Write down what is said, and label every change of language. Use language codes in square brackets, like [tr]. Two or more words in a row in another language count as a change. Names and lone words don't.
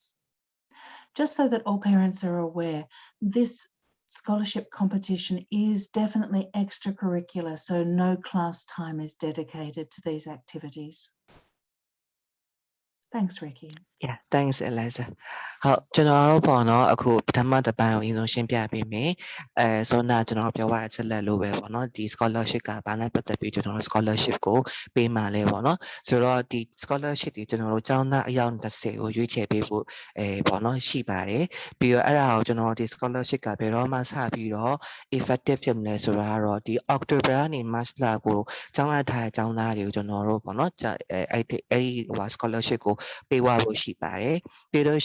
[en] Just so that all parents are aware, this scholarship competition is definitely extracurricular, so no class time is dedicated to these activities. Thanks, Ricky. Yeah, thanks Eliza. [my] ဟုတ်ကျွန်တော်တို့ပေါ့နော်အခုပထမတစ်ပိုင်းကိုအရင်ဆုံးရှင်းပြပေးမယ်ဆိုတော့ကျွန်တော်ပြောရအချက်လက်လို့ပဲပေါ့နော် ဒီ scholarship ကဘာနဲ့ပတ်သက်ပြီးကျွန်တော်တို့ scholarship ကိုပေးမှလဲပေါ့နော်ဆိုတော့ဒီ scholarship တွေကျွန်တော်တို့ကျောင်းသားအယောက်30ကိုရွေးချယ်ပေးဖို့ပေါ့နော်ရှိပါတယ်ပြီးတော့အဲ့ဒါကိုကျွန်တော်ဒီ scholarship ကဘယ်တော့မှစပြီးတော့ effective ဖြစ်မလဲဆိုတာကတော့ဒီ October ကနေ March လကိုကျောင်းအပ်ထားတဲ့ကျောင်းသားတွေကိုကျွန်တော်တို့ပေါ့နော်အဲ့ဒီscholarship ကိုပေးဝဖို့ရှိပါတယ်ပြီးလို့